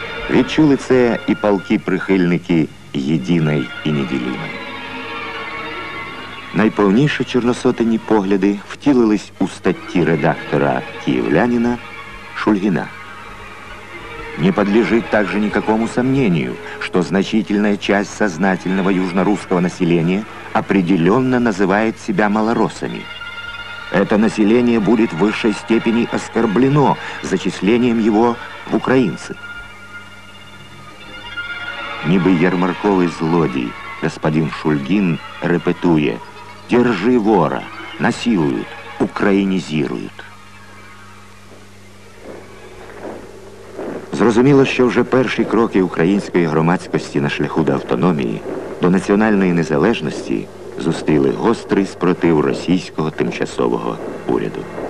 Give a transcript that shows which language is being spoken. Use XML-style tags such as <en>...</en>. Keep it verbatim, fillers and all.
<uk>Відчули це і палкі прихильники єдиної і неділімої. Найповніше чорносотенні погляди втілились у статті редактора «Київлянина» Шульгіна.</uk> <ru>Не подлежит также никакому сомнению, что значительная часть сознательного южнорусского населения определенно называет себя малороссами. Это население будет в высшей степени оскорблено зачислением его в украинцы.</ru> <uk>Ніби ярмарковий злодій, господин Шульгін репетує:</uk> <ru>«Держи вора,</ru> <uk>насилують, українізірують». Зрозуміло, що вже перші кроки української громадськості на шляху до автономії, до національної незалежності зустріли гострий спротив російського тимчасового уряду.</uk>